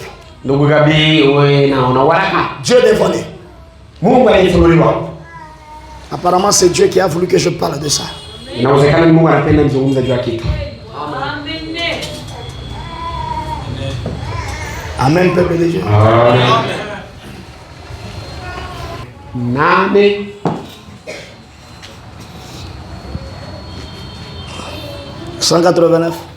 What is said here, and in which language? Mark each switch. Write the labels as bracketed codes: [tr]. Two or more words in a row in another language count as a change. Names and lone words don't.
[sw] Ndugu Gabi, wewe na waraka. [fr] Dieu dévoilé. [sw] Mungu aliyefunuliwa. [fr] Apparemment c'est Dieu qui a voulu que je parle de ça. [sw] Inawezekana ni Mungu anapenda nizungumze juu ya kitu. [fr] Amen, peuple de Dieu. [sw] Amen. Nane. [fr] Cent 189.